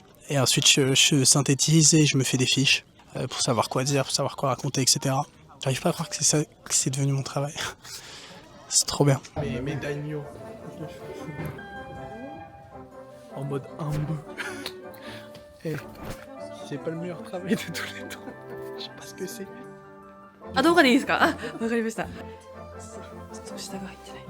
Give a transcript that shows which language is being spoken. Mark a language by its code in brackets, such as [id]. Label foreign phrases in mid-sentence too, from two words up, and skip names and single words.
[fr] Et ensuite, je synthétise et je me fais des fiches pour savoir quoi dire, pour savoir quoi raconter, etc. J'arrive pas à croire que c'est ça, que c'est devenu mon travail. C'est trop bien. Mes daimyo. En mode humble. Eh, c'est pas le meilleur travail de tous les temps. Je sais pas ce que c'est. [ja] あ、動画でいいですか？あ、わかりました。ちょっと下が入ってない。